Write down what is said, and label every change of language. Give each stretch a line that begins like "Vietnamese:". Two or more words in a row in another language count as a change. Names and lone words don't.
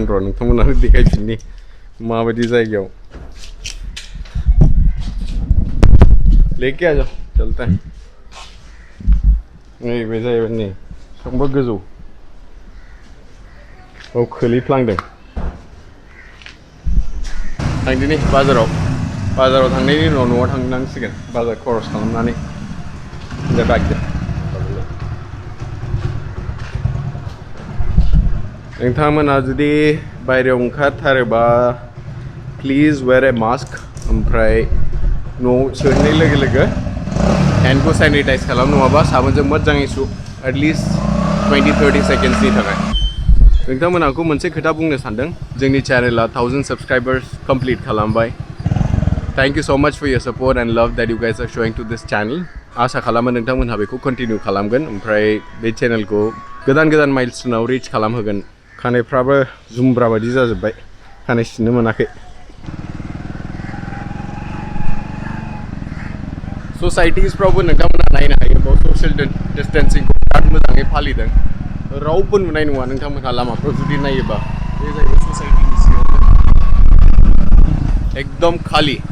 Bodo: र' नोंथांमोनहानो देखायफिननि माबायदि जायगायाव।
Hindi: लेके आ जाओ चलते हैं।
Bodo: नैबे जाहैबाय नै संबा गोजौ औ खोलैफ्लांदों थांदिनि बाजाराव थांनायनि उनाव न'आव थांनांसिगोन बाजार खरस खालामनानै नोंथांमोना जुदि बायहेरायाव ओंखारथारोबा
English: please wear a mask
Bodo: ओमफ्राय न'आव सोहैनाय लोगो लोगो हैंडखौ सैनिटाइज खालाम नङाबा साबोनजों मोजाङै सु एटलिस्ट 20-30 सेकेन्ड्सनि थाखाय नोंथांमोनखौ मोनसे खोथा बुंनो सानदों जोंनि चैनला 1000 सब्सक्राइबार्स कमप्लीट खालामबाय
English: thank you so much for your support and love that you guys are showing to this
Bodo: चैनल आशा खालामो नोंथांमोनहा बेखौ कन्टिन्यू खालामगोन ओमफ्राय बे चैनलखौ गोदान माइलस्टोनाव रिच खालामहोगोन खानायफ्राबो जुमब्रा बायदि जाजोब्बाय खानाय सिननो मोनाखै ससाइटिसफ्रावबो नोंथांमोना नायनो हायो बाव
English: social distancing
Bodo: बिराद मोजाङै फालिदों रावबो नुनाय नङा नोंथांमोनहा लामाफ्राव जुदि नायोबा बे जाहैबाय ससाइटिनि सिङावनो एकदम खालि